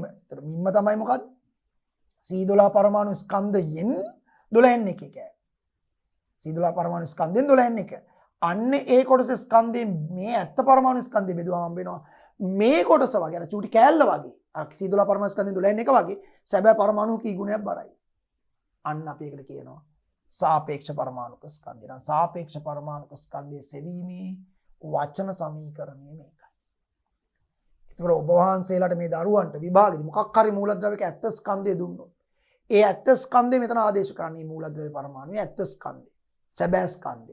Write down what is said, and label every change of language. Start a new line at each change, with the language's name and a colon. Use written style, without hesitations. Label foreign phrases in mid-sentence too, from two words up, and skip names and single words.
Sinhala: ඒතර මිම්ම තමයි මොකද්ද? C12 පරමාණු ස්කන්ධයෙන් 12න් එකේ කැලේ. C12 පරමාණු ස්කන්ධයෙන් 12න් එක. අන්න ඒ කොටස ස්කන්ධයෙන් මේ ඇත්ත පරමාණු ස්කන්ධය බෙදුවම හම්බ වෙනවා. මේ කොටස වගේ අර චූටි කැලල වගේ. අර C12 පරමාණු ස්කන්ධයෙන් 12න් එක වගේ සැබෑ පරමාණු කී ගුණයක් බරයි. අන්න අපි ඒකට කියනවා සාපේක්ෂ පරමාණුක ස්කන්ධය. නම් සාපේක්ෂ පරමාණුක ස්කන්ධයේ සෙවීමේ වචන සමීකරණය මේකයි. ඒකට ඔබ වහන්සේලාට මේ දරුවන්ට විභාගෙදි මොකක් හරි මූලද්‍රව්‍යක ඇත්ත ස්කන්ධය දුන්නොත් ඒ ඇත්ත ස්කන්ධය මෙතන ආදේශ කරන්නේ මූලද්‍රව්‍ය පරමාණුවේ ඇත්ත ස්කන්ධය. සැබෑ ස්කන්ධය.